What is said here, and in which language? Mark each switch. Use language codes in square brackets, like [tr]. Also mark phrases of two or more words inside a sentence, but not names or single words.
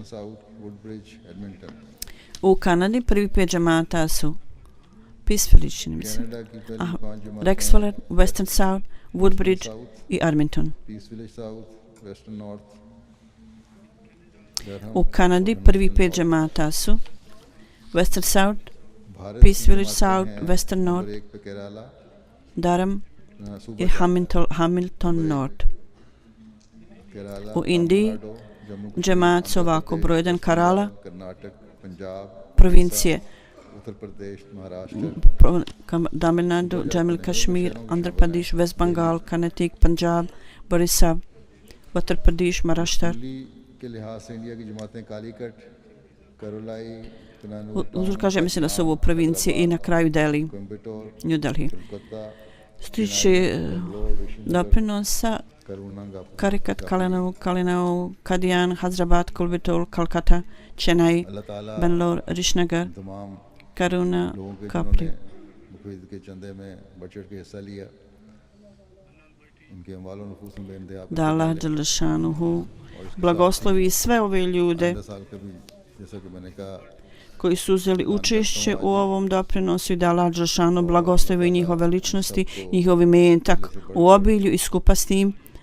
[bs] U Kanadi prvi 5 džemata su Peace Village, čini mi se, Rexford, Western South, Woodbridge i Armington. U Kanadi prvi 5 džemata su Western South, Peace Village South, Western North, Durham i Hamilton North. U Indiji džemat su ovako: broj 1 Kerala, provincije Tamil Nadu, Jammu Kashmir, Andhra Pradesh, West Bengal, Karnataka, Punjab, Orissa, Uttar Pradesh, Maharashtra. Uzor kaže, mislim da su ovo provincije i na kraju Delhi, New Delhi. Stiče doprinosa Karikat, Kalinau, Kadian, Hyderabad, Kolbitol, Kolkata, Chennai, Bangalore, Rishnagar, Karuna, Kapri. Da Allah Đelešanuhu blagoslovi sve ove ljude koji su uzeli učešće u ovom doprinosu i da Allah Đelešanuhu blagoslovi njihove ličnosti, njihov imetak u obilju i skupa s tim.